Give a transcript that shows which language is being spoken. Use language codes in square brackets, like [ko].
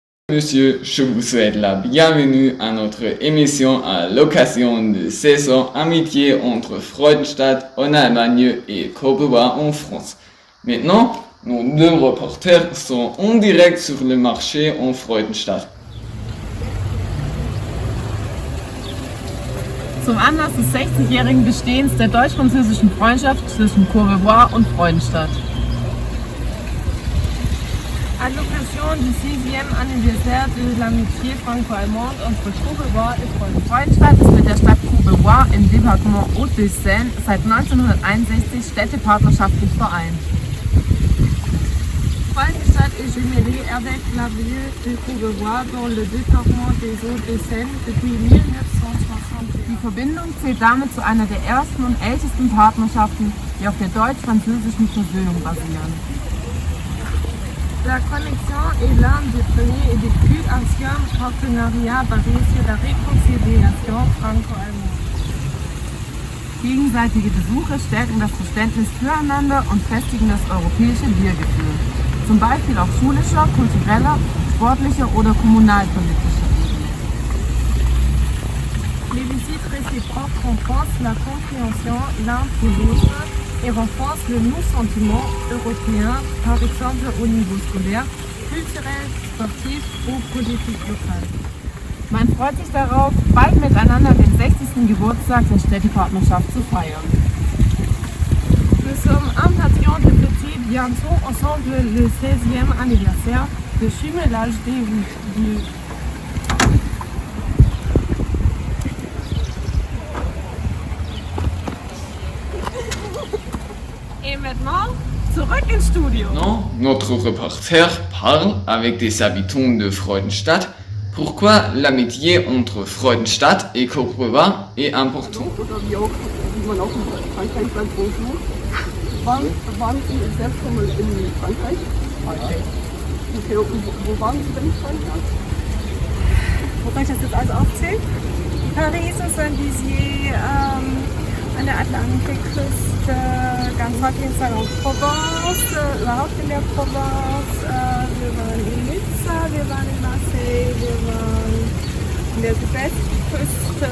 [fr] messieurs, je vous souhaite la bienvenue à notre émission à l'occasion de saison Amitié entre Freudenstadt en Allemagne et Courbevoie en France. Maintenant, nos deux reporters sont en direct sur le marché en Freudenstadt. [de] Zum Anlass des 60-jährigen Bestehens der deutsch-französischen Freundschaft zwischen Courbevoie und Freudenstadt. [fr] À l'occasion du 6e anniversaire de l'amitié franco-allemande entre Courbevoie et Freudenstadt [de] ist mit der Stadt Courbevoie im Departement Haute-de-Seine seit 1961 städtepartnerschaftlich vereint. [fr] Freudenstadt est jumelée avec la ville de Courbevoie dans le département des Hauts-de-Seine depuis 1960. [de] Die Verbindung zählt damit zu einer der ersten und ältesten Partnerschaften, die auf der deutsch-französischen Versöhnung basieren. [fr] La connexion est l'un des premiers et des plus anciens partenariats basés sur la réconciliation franco-allemande. [de] Gegenseitige Besuche stärken das Verständnis füreinander und festigen das europäische Wir-Gefühl. Zum Beispiel auf schulischer, kultureller, sportlicher oder kommunalpolitischer Ebene. [fr] Les visites réciproques renforcent la compréhension l'un de l'autre et renforcent le nous-sentiment européen, par exemple au niveau scolaire, culturel, sportif ou politique local. [de] Man freut sich darauf, bald miteinander den 60. Geburtstag der Städtepartnerschaft zu feiern. [fr] Nous sommes impatients de fêter bientôt ensemble le 16e anniversaire de jumelage des villes. Et maintenant, [de] zurück ins Studio. [fr] Non, notre reporter parle avec des habitants de Freudenstadt. Pourquoi l'amitié entre Freudenstadt et Courbevoie est importante? [de] Oder wie man auch in Frankreich sagt, Bonjour. Waren Sie selbst schon mal in Frankreich? Okay, und wo waren Sie denn in Frankreich? Wobei ich das jetzt alles aufzählt? Paris, Saint-Dizier, an der Atlantikküste, ganz weit in Provence, überhaupt in der Provence, wir waren in Nizza, wir waren in Marseille, wir waren in der Südwestküste.